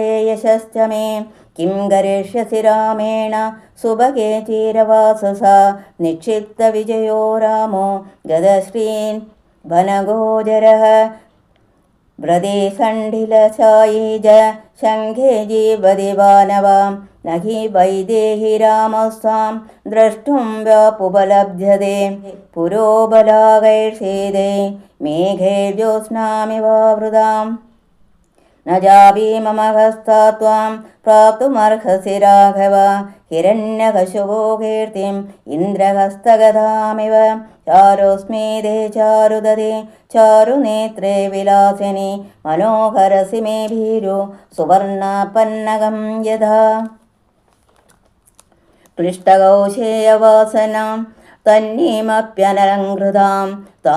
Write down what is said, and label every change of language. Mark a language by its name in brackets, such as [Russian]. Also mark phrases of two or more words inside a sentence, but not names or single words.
[Sanskrit] യശശ്ച മേ കിം കരിഷ്യസി രാമേണ സുഭഗേ ചീരവാസസ നിക്ഷിപ്ത വിജയോ രാമോ ഗദശ്രീൻ വനഗോചരഃ വ്രതേ സണ്ഡിലശായീ ച ശംഖേ ജീവതി വാനവാം നഹി വൈദേഹി രാമസ്വാം ദ്രഷ്ടും വ്യാപുപലഭ്യതേ പുരോബലാകൈർഷേദേ മേഘേ ജ്യോത്സ്നാമിവാവൃതാം न जापि मम हस्ता त्वां प्राप्तुमर्हसि राघव हिरण्यकशुपो कीर्तिम् इन्द्रहस्तगदामिव चारुस्मि दे चारुददे चारुनेत्रे विलासिनि मनोहरसि मे भीरु सुवर्णपन्नगं यथा क्लिष्टकौशेयवासनां तन्नीमप्यनलङ्कृतां तां